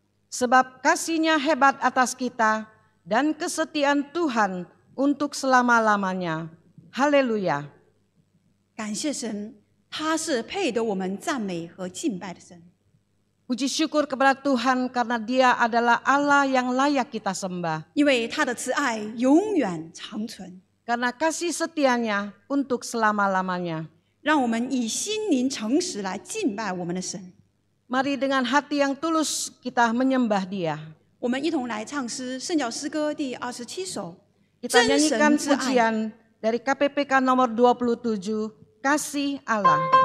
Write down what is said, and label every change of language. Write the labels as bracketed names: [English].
[Indonesian] Sebab kasih-Nya hebat atas kita dan kesetiaan Tuhan untuk selama-lamanya. Haleluya. [Chinese] 感谢神，他是配得我们赞美和敬拜的神。 [Indonesian] Puji syukur kepada Tuhan karena Dia adalah Allah yang layak kita sembah. [Chinese] 因为他的慈爱永远长存。 [Indonesian] Karena kasih setianya untuk selama-lamanya. [Chinese] 让我们以心灵诚实来敬拜我们的神。 [Indonesian] Mari dengan hati yang tulus kita menyembah Dia. [Chinese] 我们一同来唱诗《圣教诗歌》第27首。 [Indonesian] Kita [Chinese] 真 [Indonesian] nyanyikan [Chinese] 神之爱， [Indonesian] pujian dari KPPK nomor 27, Kasih Allah.